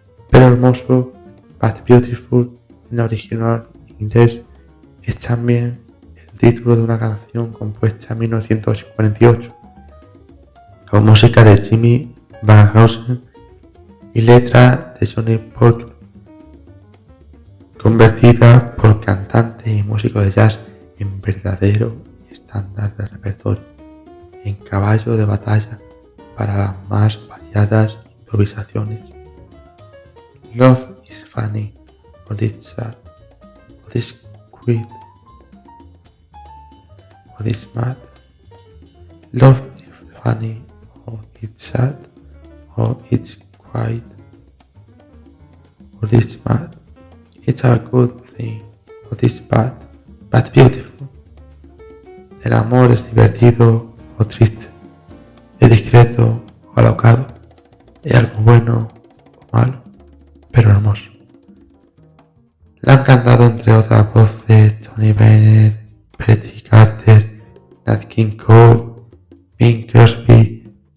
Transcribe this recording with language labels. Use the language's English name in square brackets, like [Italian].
[Spanish] Pero Hermoso, But Beautiful, en la original inglés, es también el título de una canción compuesta en 1948, con música de Jimmy Van Heusen y letra de Johnny Porter, convertida por cantantes y músicos de jazz en verdadero estándar del repertorio, en caballo de batalla para las más variadas improvisaciones. [English] Love is funny, or it's sad, or it's quiet, or it's mad. Love is funny, or it's sad, or it's quiet, or it's mad. It's a good thing, or it's bad, but beautiful. [Spanish] El amor es divertido o triste, es discreto o alocado, es algo bueno o malo, pero hermoso. La han cantado entre otras voces Tony Bennett, Betty Carter, Nat King Cole, Bing Crosby,